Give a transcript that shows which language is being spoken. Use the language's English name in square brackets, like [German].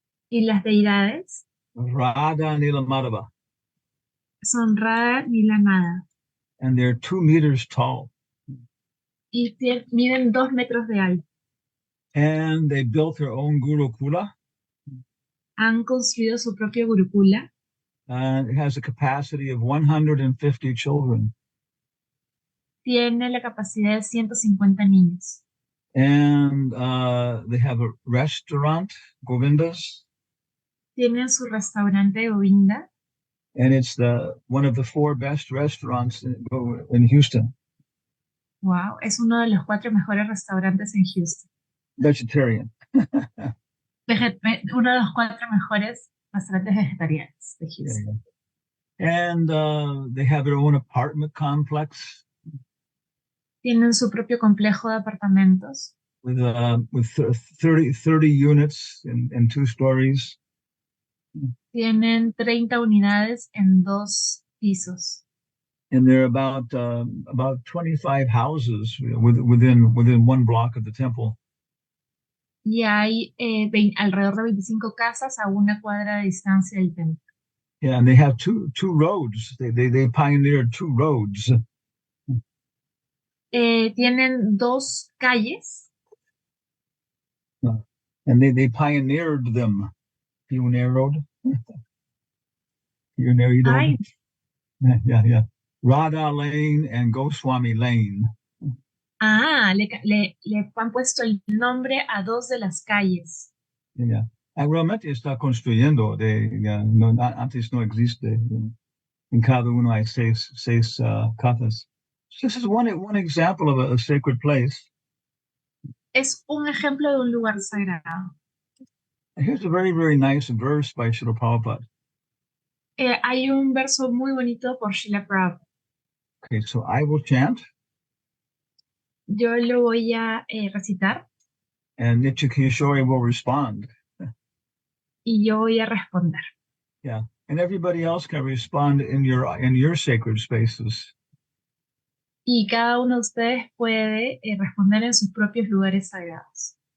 [Spanish] Y las deidades. Radha Nilamadava. Son Radha Nilamada. [English] And they're 2 meters tall. [Spanish] Y miden 2 metros de alto. [English] And they built their own Gurukula. [Spanish] Han construido su propio Gurukula. [English] And it has a capacity of 150 children. [Spanish] Tiene la capacidad de 150 niños. [English] And they have a restaurant, Govinda's. [Spanish] Tienen su restaurante Govinda. [English] And it's one of the 4 best restaurants in Houston. [Spanish] Wow, es uno de los 4 mejores restaurantes en Houston. [English] Vegetarian. [Spanish] Uno de los 4 mejores restaurantes vegetarianos de Houston. [English] Yeah. And they have their own apartment complex. [Spanish] Tienen su propio complejo de apartamentos. [English] with 30 units in 2 stories. [Spanish] Tienen 30 unidades en 2 pisos. [English] And there are about 25 houses within 1 block of the temple. [Spanish] Y hay alrededor de 25 casas a 1 cuadra de distancia del templo. [English] Yeah, and they have two roads. They pioneered 2 roads. [Spanish] Tienen 2 calles. [English] And they pioneered them. Pioneered. Pioneered. Ay, Yeah. Radha Lane and Goswami Lane. [Spanish] le han puesto el nombre a 2 de las calles. [English] Yeah. [Spanish] Realmente está construyendo. Antes no existe. En cada uno hay 6 casas. [English] This is one example of a sacred place. [Spanish] Es un ejemplo de un lugar sagrado. [English] Here's a very, very nice verse by Srila Prabhupada. [Spanish] Hay un verso muy bonito por Srila Prabhupada. [English] Okay, so I will chant. [Spanish] Yo lo voy a recitar. [English] And Nitya Kishori will respond. [Spanish] Y yo voy a responder. [English] Yeah, and everybody else can respond in your sacred spaces. [Spanish] Y cada uno de ustedes puede responder en sus propios lugares sagrados.